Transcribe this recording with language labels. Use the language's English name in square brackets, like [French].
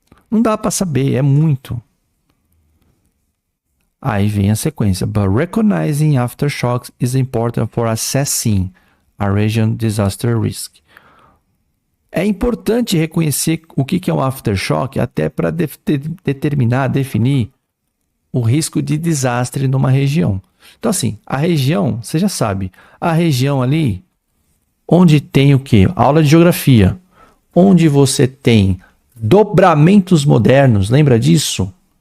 [Portuguese] Não dá para saber, é muito. Aí vem a sequência. [English] But recognizing aftershocks is important for assessing a region disaster risk. [Portuguese] É importante reconhecer o que é um aftershock até para definir o risco de desastre numa região. Então, assim, a região, você já sabe, a região ali, onde tem o quê? Aula de geografia, onde você tem dobramentos modernos, lembra disso?